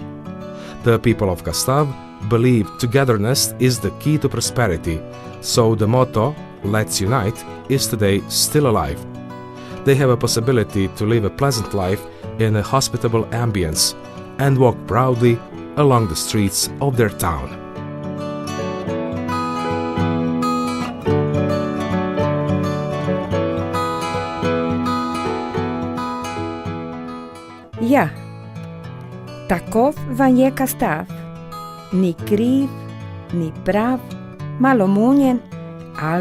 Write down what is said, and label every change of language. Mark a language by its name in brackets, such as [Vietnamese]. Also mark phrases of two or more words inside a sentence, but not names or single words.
[English] The people of Kastav believe togetherness is the key to prosperity, so the motto, "Let's Unite," is today still alive. They have a possibility to live a pleasant life in a hospitable ambience and walk proudly along the streets of their town. [Croatian] Ja, takov vam je Kastav, ni kriv, ni prav, malo munjen, al